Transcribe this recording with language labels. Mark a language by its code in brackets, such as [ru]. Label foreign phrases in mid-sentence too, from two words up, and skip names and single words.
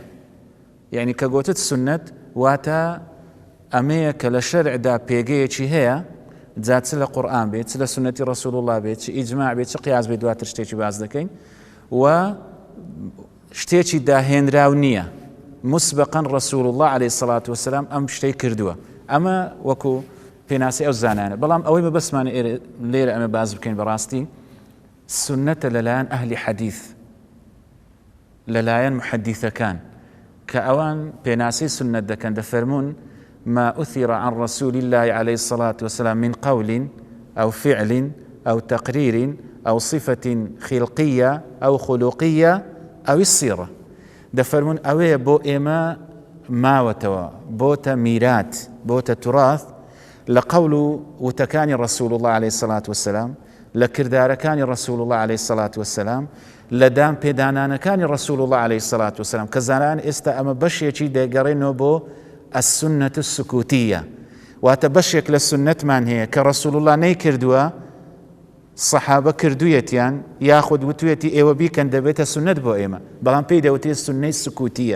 [ckb] یعنی کە گوتت سنەت واتە ئەمەیە کە لە شەرعدا پێگەیەکی هەیە، جا چ لە قورئان بێت، چ لە سنەتی ڕەسوول الله بێت، چ ئیجماع بێت، چ قیاس بێت، دواتر شتێکی باز دەکەین و شتێکی داهێنراو نییە. مسبقاً ڕەسوول الله [ar] عليه الصلاة والسلام [ckb] ئەم شتەی کردووە. ئەمە وەکو پێناسی ئەو زانانە. بەڵام ئەوەی مەبەستمانە لێرە ئەمە باز بکەین بەڕاستی سنەتە لەلایەن ئەهلی حەدیث، لەلایەن محەدیثەکان کە ئەوان پێناسی سنەت دەکەن، دەفەرمون [ar] ما أثر عن رسول الله عليه الصلاة والسلام من قول أو فعل أو تقرير أو صفة خلقية أو خلقية أو السيرة. [ckb] دەفەرمون ئەوەیە بۆ ئێمە ماوەتەوە، بۆتە میرات، بۆتە تراث لە قەول و وتەکانی ڕەسوول الله [ar] عليه الصلاة والسلام، [ckb] لە کردارەکانی ڕەسوول الله [ar] عليه الصلاة والسلام، [ckb] لە دام پێدانانەکانی ڕەسوول الله [ar] عليه الصلاة والسلام. [ckb] کە زانان ئێستا ئەمە بەشێکی دەگەڕێنەوە بۆ [ar] السنة السكوتية، [ckb] واتە بەشێک لە سنەتمان هەیە کە ڕەسوول الله نەیکردووە، سەحابە کردوویەتیان یاخود وتوێتی ئێوە بیکەن دەبێتە سنەت بۆ ئێمە، بەڵام پێی دەوتێت سنەی سکوتیە.